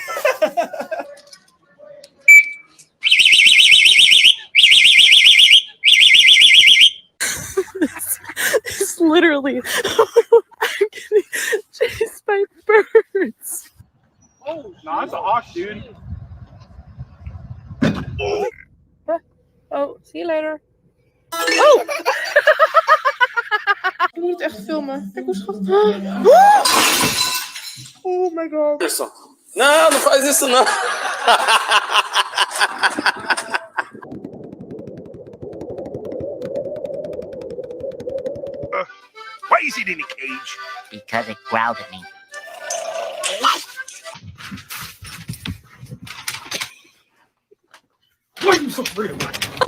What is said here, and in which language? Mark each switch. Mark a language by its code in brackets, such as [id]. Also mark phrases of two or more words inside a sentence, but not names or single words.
[en] It's literally I'm getting chased by birds. Oh, no, it's a hawk, dude. Oh, see you later. [nl] Oh! Je moet het echt filmen. Kijk hoe schat. [en] Oh my god. [pt] Isso. Não, não faz isso não. [en] Why is it in a cage? Because it growled at me. Why are you so afraid of it?